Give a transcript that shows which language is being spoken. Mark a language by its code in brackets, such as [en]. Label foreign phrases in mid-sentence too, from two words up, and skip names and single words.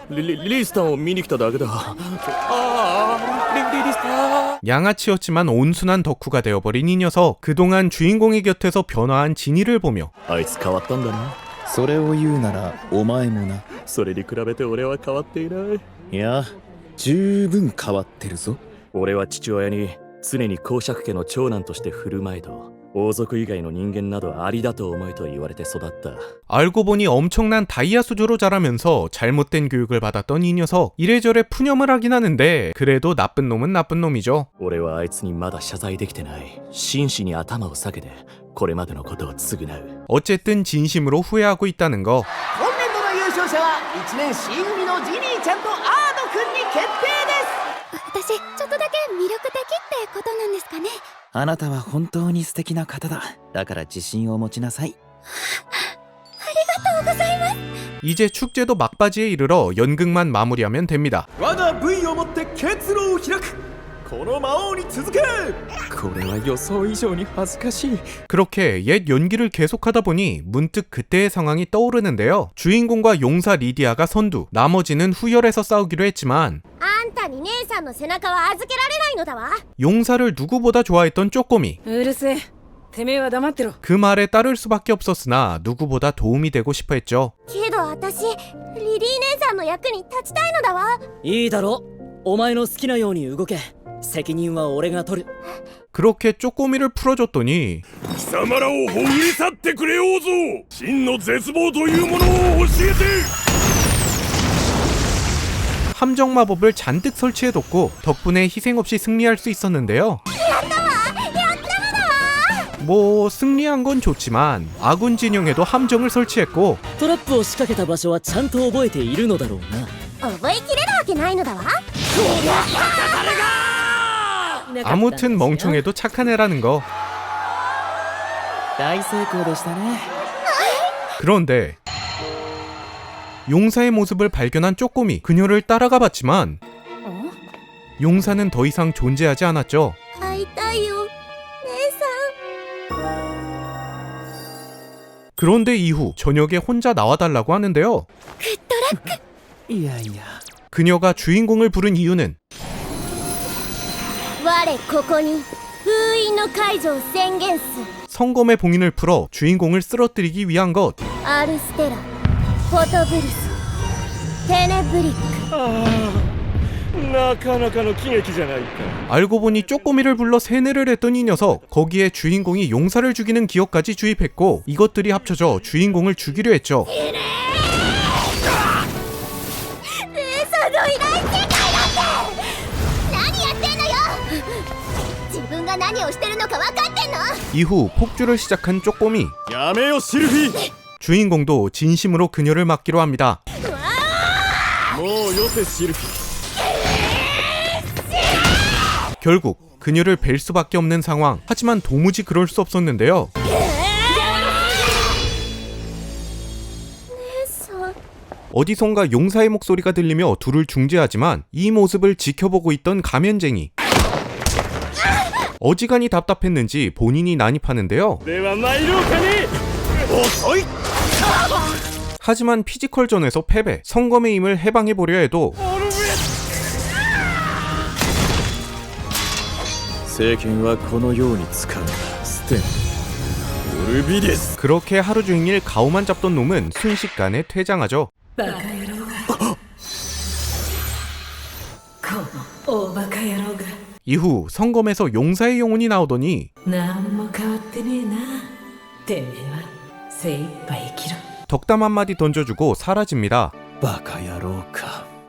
[ja] リスタンを見に来ただけだ。リスタン。 [ko] 양아치였지만 온순한 덕후가 되어버린 이 녀석. 그동안 주인공의 곁에서 변화한 진이를 보며 [ja] あいつ変わったんだな。それを言うならお前もな。それに比べて俺は変わっていない。いや十分変わってるぞ。俺は父親に常に公爵家の長男として振る舞えと、王族以外の人間などありだと思えと言われて育った。 [ko] 알고 보니 엄청난 다이아 수저로 자라면서 잘못된 교육을 받았던 이 녀석. 이래저래 푸념을 하긴 하는데 그래도 나쁜 놈은 나쁜 놈이죠. [ja] 俺はあいつにまだ謝罪できてない。真摯に頭を下げてこれまでのことを償う。 [ko] 어쨌든 진심으로 후회하고 있다는 거. [ja] 今年度の優勝者は1年 C 組のジニーちゃんとアードくんに決定です。私ちょっとだけ魅力的ってことなんですかね。あなたは本当に素敵な方だ。だから自信を持ちなさい。 [ko] 이제 축제도 막바지에 이르러 연극만 마무리하면 됩니다. [ja] 我が部位をもって結露を開く。この魔王に続け。これは予想以上に恥ずかしい。 [ko] 그렇게 옛 연기를 계속하다 보니 문득 그때의 상황이 떠오르는데요. 주인공과 용사 리디아가 선두, 나머지는 후열에서 싸우기로 했지만 [ja] あんたに姉さんの背中は預けられないのだわ。 [ko] 용사를 누구보다 좋아했던 쪼꼬미. [ja] うるせえ。てめえは黙ってろ。 [ko] 그 말에 따를 수밖에 없었으나 누구보다 도움이 되고 싶어 했죠. [ja] けど私リリー姉さんの役に立ちたいのだわ。いいだろう。お前の好きなように動け。責任は俺が取る。 [ko] 그렇게 쪼꼬미를 풀어줬더니 [ja] 貴様らをほぐり去ってくれようぞ。真の絶望というものを教えて。 [ko] 함정 마법을 잔뜩 설치해뒀고 덕분에 희생 없이 승리할 수 있었는데요. 뭐 승리한 건 좋지만 아군 진영에도 함정을 설치했고 [ja] トラップを仕掛けた場所はちゃんと覚えているのだろうな。覚えきれるわけないのだわ。 [ko] 아무튼 멍청해도 착한 애라는 거. [ja] 大成功でしたね。 [ko] 그런데 용사의 모습을 발견한 쪼꼬미. 그녀를 따라가 봤지만 용사는 더 이상 존재하지 않았죠. [ja] 会いたいよ姉さん。 [ko] 그런데 이후 저녁에 혼자 나와달라고 하는데요. [ja] いやいや。 [ko] 그녀가 주인공을 부른 이유는 [ja] 我ここに封印の解除を宣言す。 [ko] 성검의 봉인을 풀어 주인공을 쓰러뜨리기 위한 것. [ja] アルステラ、フォトブルス、テネブリック。なかなかの喜劇じゃないか。 [ko] 알고 보니 쪼꼬미를 불러 세뇌를 했던 이 녀석. 거기에 주인공이 용사를 죽이는 기억까지 주입했고 이것들이 합쳐져 주인공을 죽이려 했죠. [ja] 姉さんのいない世界だって。何やってんのよ。自分が何をしてるのか分かってんの。 [ko] 이후 폭주를 시작한 쪼꼬미. [ja] やめよシルフィ。 [ko] 주인공도 진심으로 그녀를 막기로 합니다. [ja] もうよせシルフィ。 [ko] 결국 그녀를 뵐 수밖에 없는 상황. 하지만 도무지 그럴 수 없었는데요. [ja] 姉さん。 [ko] 어디선가 용사의 목소리가 들리며 둘을 중재하지만 이 모습을 지켜보고 있던 가면쟁이. 어지간히 답답했는지 본인이 난입하는데요. [ja] では参ろうかね。遅い。 [ko] 하지만 피지컬전에서 패배. 성검의 힘을 해방해보려 해도 [ja] 政権はこのように使う。ステンオルビデス。 [ko] 그렇게 하루 종일 가오만 잡던 놈은 순식간에 퇴장하죠. [ja] バカ野郎がこの大バカ野郎が [ko] 이후 성검에서 용사의 영혼이 나오더니 [ja] 何も変わってねえな。てめえは精一杯生きろ。 [ko] 덕담 한마디 던져주고 사라집니다. [ja] バカ野郎か。